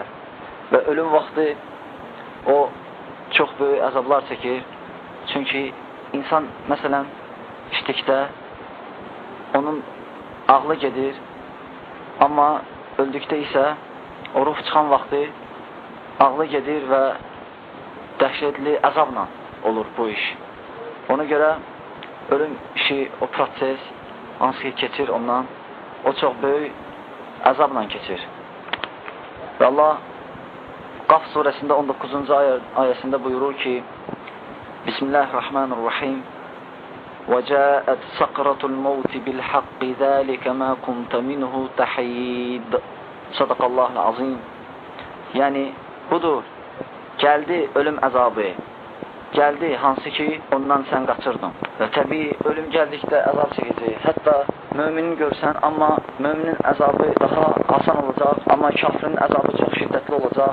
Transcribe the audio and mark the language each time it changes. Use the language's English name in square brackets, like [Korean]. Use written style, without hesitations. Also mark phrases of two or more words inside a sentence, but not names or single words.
[Azerbaijani] Və ölüm vaxtı o çox böyük əzablar çəkir, çünki insan, məsələn, içdikdə onun ağlı gedir, amma öldükdə isə o ruh çıxan vaxtı ağlı gedir və dəhşətli əzabla olur bu iş. Ona görə ölüm işi, o proses, hansı ki keçir ondan, o çox böyük əzabla keçir. Və Allah Qaf surəsində 19-cu ayəsində buyurur ki, [Arabic] بسم الله الرحمن الرحيم وَجَاءَتْ سَقْرَةُ الْمَوْتِ بِالْحَقِّ ذَٰلِكَ مَا كُنْتَ مِنْهُ تَحِيدٌ صدق الله العظيم. [Azerbaijani] Yəni, budur, gəldi ölüm əzabı, gəldi hansı ki ondan sən qaçırdın. Və təbii, ölüm gəldikdə əzab çəkəcək. Hətta müminin görsən, amma müminin əzabı daha asan olacaq, amma kafirin əzabı çox şiddətli olacaq.